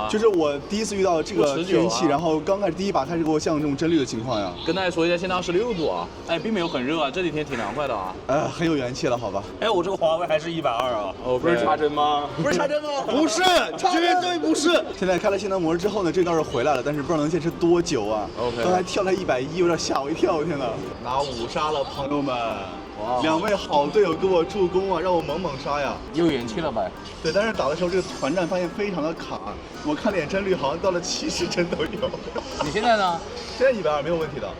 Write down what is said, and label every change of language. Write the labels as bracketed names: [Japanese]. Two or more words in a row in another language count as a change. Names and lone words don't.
[Chinese] 就是我第一次遇到這個天氣，然後剛開始第一把開始給我像這種幀率的情況呀。跟大家說一下，現在26度啊，哎，並沒有很熱啊，這幾天挺涼快的啊。很有元氣了，好吧？哎，我這個華為還是120啊。不是插針嗎？不是插針嗎？不是，絕對不是。現在開了性能模式之後呢，這倒是回來了，但是不知道能堅持多久啊。 OK。剛才跳了110，有點嚇我一跳，天哪！拿5殺了，朋友們。2位好隊友給我助攻啊，讓我猛殺呀！又元氣了唄。對，但是打的時候這個團戰發現非常的卡，我看臉幀率好像到了70幀都有。你現在呢？現在120沒有問題的。